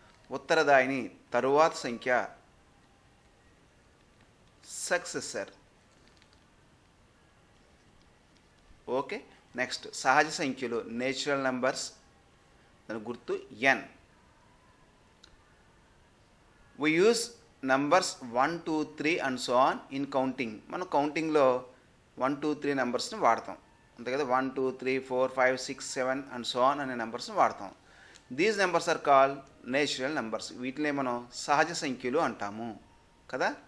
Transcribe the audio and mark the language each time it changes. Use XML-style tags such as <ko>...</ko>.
<te>ఉత్తరదాయిని తరువాత సంఖ్య, successor. Okay, next సహజ సంఖ్యలు, నేచురల్ నెంబర్స్, దాని గుర్తు n.</te> <en>we use numbers 1 2 3 and so on in counting.</en> <te>మనం కౌంటింగ్లో 1 2 3 నెంబర్స్ని వాడతాం, అంతే కదా. 1 2 3 4 5 6 7</te> <en>and so on</en> <te>అనే నెంబర్స్ని వాడతాం.</te> <en>These numbers are called natural numbers.</en> <te>వీటినే మనం సహజ సంఖ్యలు అంటాము కదా.</te>